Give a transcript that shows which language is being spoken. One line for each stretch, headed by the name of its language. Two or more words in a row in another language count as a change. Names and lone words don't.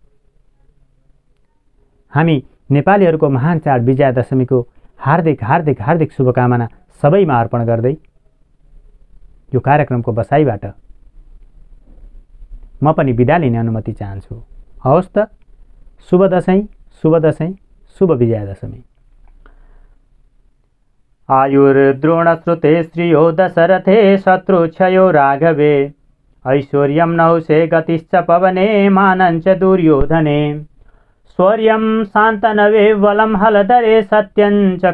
Nepali: हामी नेपालीहरूको महान चाड विजया दशमीको हार्दिक हार्दिक हार्दिक शुभकामना सबैमा अर्पण गर्दै यो कार्यक्रमको बसाइबाट म पनि बिदा लिने अनुमति चाहन्छु। हवस् त, शुभ दशैं, शुभ दशैं, शुभ विजया दशमी।
Sanskrit: आयुर्द्रोणश्रुते श्रियो दशरथे शत्रुक्षयो राघवे ऐश्वर्यं नहुषे गतिश्च पवने मानञ्च दुर्योधने शौर्यं शान्तनवे बलं हलधरे सत्यं च